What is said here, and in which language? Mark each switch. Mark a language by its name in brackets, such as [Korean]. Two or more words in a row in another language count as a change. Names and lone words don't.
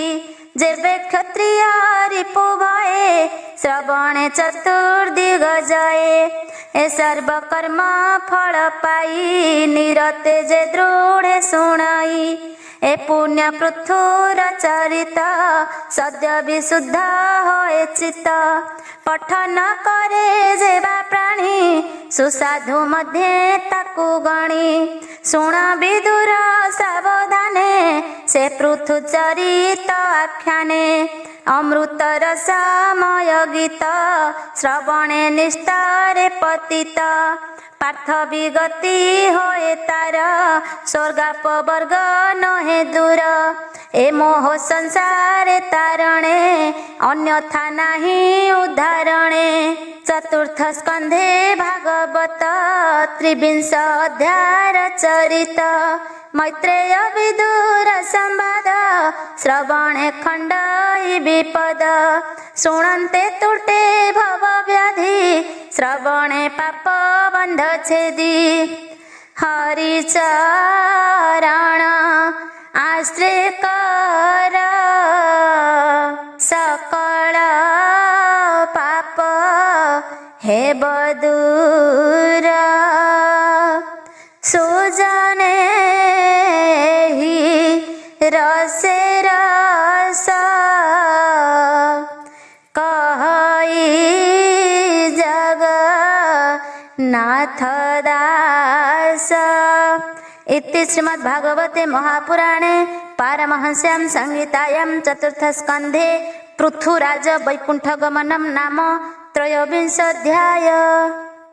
[Odia] ଯେବେ କ୍ଷତ୍ରିୟ ରିପୁ ଭୟେ ଶ୍ରବଣେ ଚତୁର୍ଦିଗ ଜୟେ ଏ ସର୍ବ କର୍ମ ଫଳ ପାଇ ନିରତେ ଯେ ଦୃଢ଼େ ଶୁଣଇ। ଏ ପୁଣ୍ୟ ପୃଥୁର ଚରିତ ସଦ୍ୟ ବିଶୁଦ୍ଧ ହୋଏ ଚିତ୍ତ ପଠନ କରେ ଯେବା ପ୍ରାଣୀ ସୁସାଧୁ ମଧ୍ୟେ ତାକୁ ଗଣି। ଶୁଣ ବିଦୁର ସାବଧାନେ ସେ ପୃଥୁ ଚରିତ ଆଖ୍ୟାନେ ଅମୃତ ରସମୟ ଗୀତ ଶ୍ରବଣେ ନିଷ୍ଠାରେ ପତିତ। ପାର୍ଥ ବିଗତି ହୋଏ ତାର ସ୍ୱର୍ଗାପବର୍ଗ ନହେ ଦୂର ଏ ମୋହ ସଂସାରେ ତାରଣେ ଅନ୍ୟଥା ନାହି ଉଦ୍ଧାରଣେ। ଚତୁର୍ଥ ସ୍କନ୍ଧେ ଭାଗବତ ତ୍ରିବିଂଶ ଅଧ୍ୟାୟ ଚରିତ ମୈତ୍ରେୟ ବିଦୁର ସମ୍ବାଦ ଶ୍ରବଣେ ଖଣ୍ଡ ବିପଦ। ଶୁଣନ୍ତେ ତୁଟେ ଭବ ବ୍ୟାଧି ଶ୍ରବଣେ ପାପ ବନ୍ଧ ଛେଦି। ହରିଚରଣ ଆଶ୍ରୟ କର ସକଳ ପାପ ହେ ବଦୂର ସୁଜନେ ହି ରସେ ରସ କହଇ ଜଗ ନାଥ ଦାସ। [Sanskrit] इति श्रीमद्भागवते महापुराणे पारमहंस्यां संहितायां चतुर्थ स्कन्धे पृथुराज वैकुण्ठगमनं नाम त्रयोविंशोऽध्यायः।